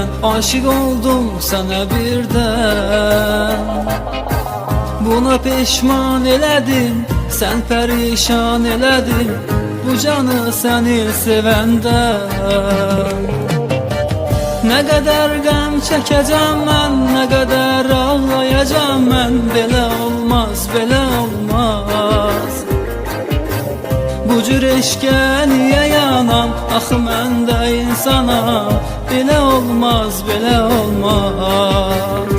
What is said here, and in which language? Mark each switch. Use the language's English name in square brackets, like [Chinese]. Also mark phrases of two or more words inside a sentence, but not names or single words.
[Turkish] Aşık oldum sana birden. [Azerbaijani] Buna peşman elədin, sen perişan elədin bu canı seni sevəndən. [Turkish] Ne kadar [Azerbaijani] qəm çəkəcəm mən, [Turkish] ne kadar [Azerbaijani] ağlayacağım mən. Belə olmaz, belə olmaz. Bu cür eşqə niyə yanam, axı mən də insanam. Belə olmaz, belə olmaz.